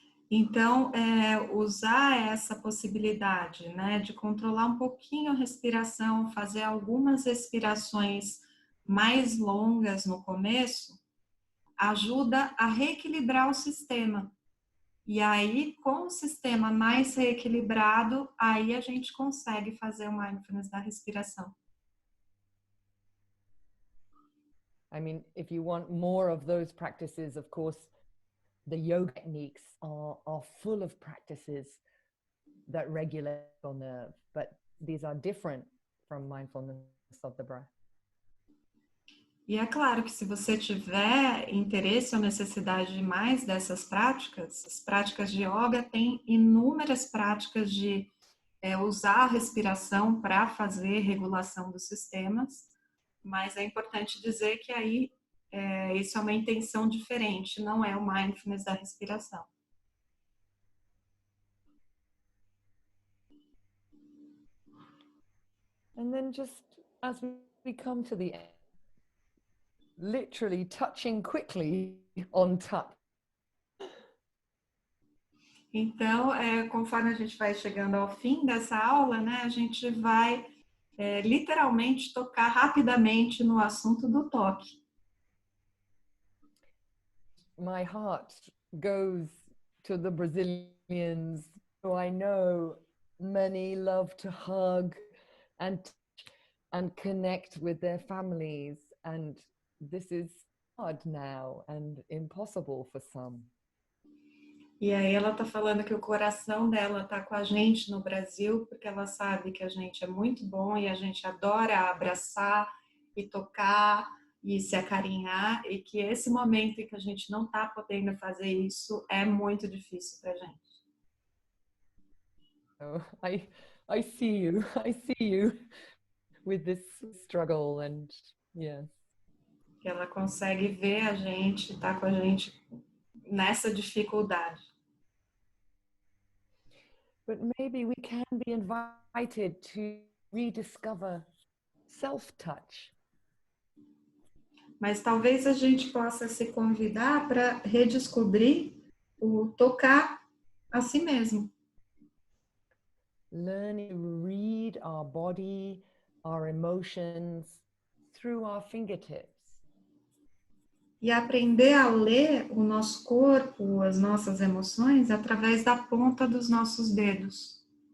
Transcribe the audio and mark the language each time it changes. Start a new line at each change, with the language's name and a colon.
Portuguese: Então, usar essa possibilidade, né, de controlar um pouquinho a respiração, fazer algumas respirações mais longas no começo, ajuda a reequilibrar o sistema. E aí, com o sistema mais reequilibrado, aí a gente consegue fazer o mindfulness da respiração.
English: I mean, if you want more of those practices, of course, the yoga techniques are full of practices that regulate the nerve, but these are different from mindfulness of the breath.
Portuguese: E é claro que se você tiver interesse ou necessidade de mais dessas práticas, as práticas de yoga têm inúmeras práticas de usar a respiração para fazer regulação dos sistemas, mas é importante dizer que aí isso é uma intenção diferente, não é o mindfulness da respiração.
English: And then just as we come to the end, literally touching quickly on touch.
Portuguese: Então, conforme a gente vai chegando ao fim dessa aula, né, a gente vai literalmente tocar rapidamente no assunto do toque.
English: My heart goes to the Brazilians who I know many love to hug and connect with their families, and this is hard now and impossible for some.
Portuguese: E aí ela está falando que o coração dela está com a gente no Brasil, porque ela sabe que a gente é muito bom e a gente adora abraçar e tocar e se acarinhar, e que esse momento em que a gente não está podendo fazer isso é muito difícil para a gente.
English: So I see you. I see you with this struggle, and yes.
Portuguese: Que ela consegue ver a gente, tá com a gente nessa dificuldade.
English: But maybe we can be invited to rediscover self-touch.
Portuguese: Mas talvez a gente possa se convidar para redescobrir o tocar a si mesmo.
English: Learning to read our body, our emotions through our fingertips.
Portuguese: E aprender a ler o nosso corpo, as nossas emoções, através da ponta dos nossos dedos.